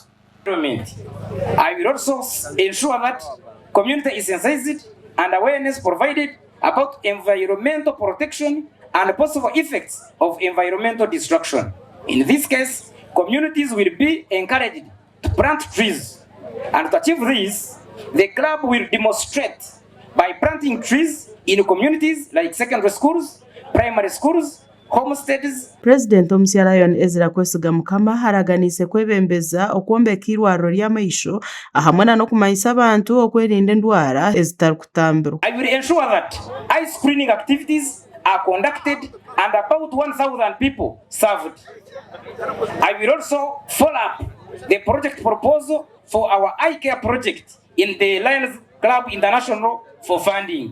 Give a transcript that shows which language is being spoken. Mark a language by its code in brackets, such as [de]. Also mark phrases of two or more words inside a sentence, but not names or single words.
[en] I will also ensure that community is sensitized and awareness provided about environmental protection and possible effects of environmental destruction. In this case, communities will be encouraged to plant trees, and to achieve this, the club will demonstrate by planting trees in communities like secondary schools, primary schools, homesteads. [nyn] President omusya Lion Ezra Kwesiga Mukama Baraganiise kwebembeza okwombeka irwariro ry'amaisho hamwe n'okumanyisa abantu okwerinda endwara ezitarikutambirwa. [en] I will ensure that eye screening activities are conducted and about 1,000 people served. I will also follow up the project proposal for our eye care project in the Lions Club International for funding.